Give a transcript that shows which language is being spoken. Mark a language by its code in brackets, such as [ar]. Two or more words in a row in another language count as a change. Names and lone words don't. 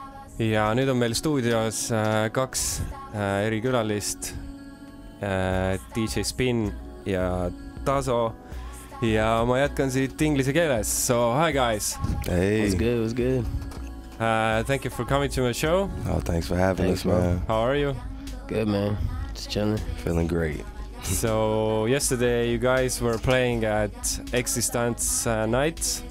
[et] ja nüüd on meil stuudios kaks erikülalist, DJ Spinn ja Taso, ja ma jätkan siit inglise keeles. [en] So hi guys. Hey. What's good? Thank you for coming to my show. Oh, thanks for having us, man. How are you? Good, man. Just chilling. Feeling great. So yesterday you guys were playing at Eksistants night.